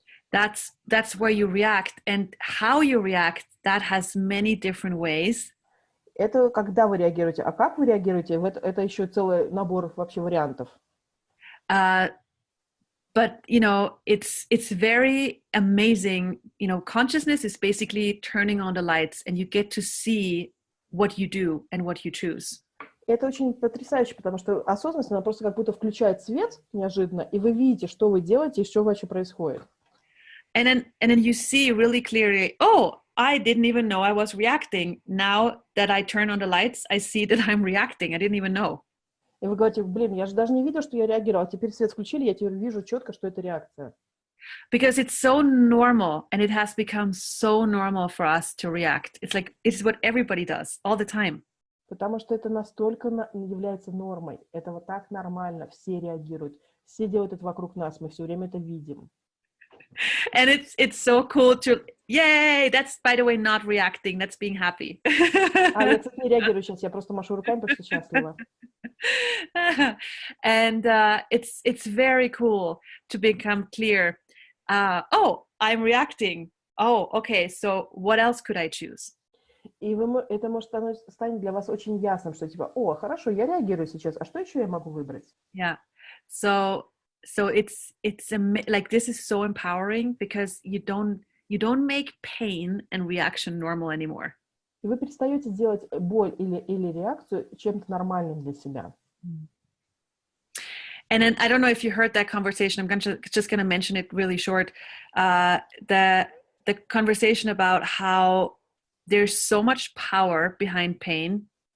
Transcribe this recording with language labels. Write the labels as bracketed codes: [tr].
[en] That's where you react, and how you react, that has many different ways. [ru] Это когда вы реагируете, а как вы реагируете, это еще целый набор вообще вариантов. [en] But you know, it's very amazing. You know, consciousness is basically turning on the lights, and you get to see what you do and what you choose. Это очень потрясающе, потому что осознанность, она просто как будто включает свет неожиданно, и вы видите, что вы делаете и что вообще происходит. And then you see really clearly, oh, I didn't even know I was reacting. Now that I turn on the lights, I see that I'm reacting. I didn't even know. [ru] И вы говорите, блин, я же даже не видела, что я реагировала. Теперь свет включили, я теперь вижу четко, что это реакция. [en] Because it's so normal, and it has become so normal for us to react. It's like, it's what everybody does all the time. [ru] Потому что это настолько является нормой. Это вот так нормально, все реагируют. Все делают это вокруг нас, мы все время это видим. [en] And it's so cool to, yay, that's, by the way, not reacting, that's being happy. [ru] Я, кстати, не реагирую сейчас, я просто машу руками, потому что счастлива. [en] And it's very cool to become clear. Oh, I'm reacting. Oh, okay, so what else could I choose? [ru] И это может станет для вас очень ясным, что типа, о, хорошо, я реагирую сейчас, а что еще я могу выбрать? [en] Yeah. So it's like, this is so empowering because you don't make pain and reaction normal anymore. И вы перестаете делать боль или реакцию чем-то нормальным для себя. And then I don't know if you heard that conversation. I'm just going to mention it really short. The conversation about how there's so much power behind pain.